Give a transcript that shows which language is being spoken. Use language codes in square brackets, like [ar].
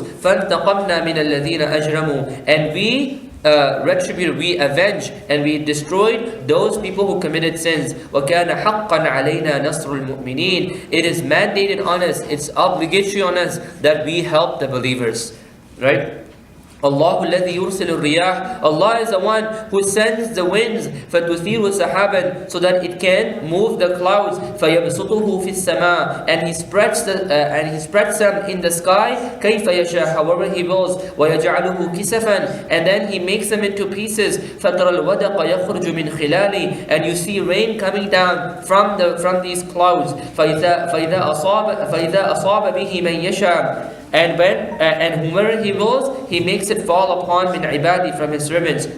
[ar] فَانْتَقَمْنَا مِنَ الَّذِينَ أَجْرَمُوا. [en] And we retributed, we avenged, and we destroyed those people who committed sins. [ar] وَكَانَ حَقًّا عَلَيْنَا نَصْرُ الْمُؤْمِنِينَ. [en] It is mandated on us, it's obligatory on us that we help the believers. Right? [ar] Allah الذي يرسل الرياح. [en] Allah is the one who sends the winds [ar] فتثير سحابا, [en] so that it can move the clouds, [ar] فيبسطه في السماء, [en] and he spreads them in the sky [ar] كيف يشاء, [en] however he wills, [ar] ويجعله كسفا, [en] and then he makes them into pieces, [ar] فترى الودق يخرج من خلاله, [en] and you see rain coming down from these clouds, [ar] فإذا أصاب به من يشاء, [en] and whomever he wills, he makes it fall upon [ar] min ibadi, [en] from his servants.